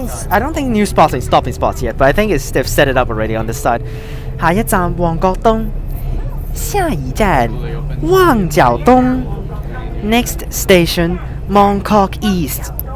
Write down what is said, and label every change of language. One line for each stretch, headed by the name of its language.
English: I don't think new stopping spots yet, but I think they've set it up already on this side.
Cantonese: 下一站旺角東，下一站旺角東。
English: Next station Mongkok East.